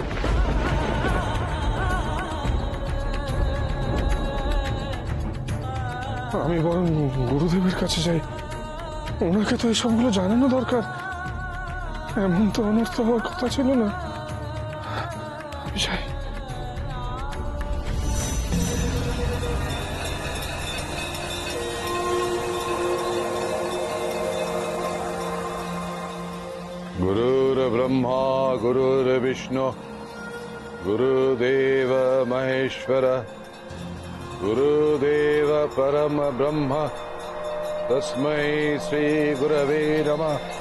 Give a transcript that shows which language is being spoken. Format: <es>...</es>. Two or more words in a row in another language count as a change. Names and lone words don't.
<bn>আমি বরং গুরুদেবের কাছে যাই, ওনাকে তো এসবগুলো জানানো দরকার। এমন তো অনর্থ হওয়ার কথা ছিল না। আমি যাই।</bn> <sa>गुरुर्ब्रह्मा गुरुर्विष्णु गुरुदेव महेश्वर गुरुदेव परम ब्रह्म तस्मै श्री गुरवे नमः।</sa>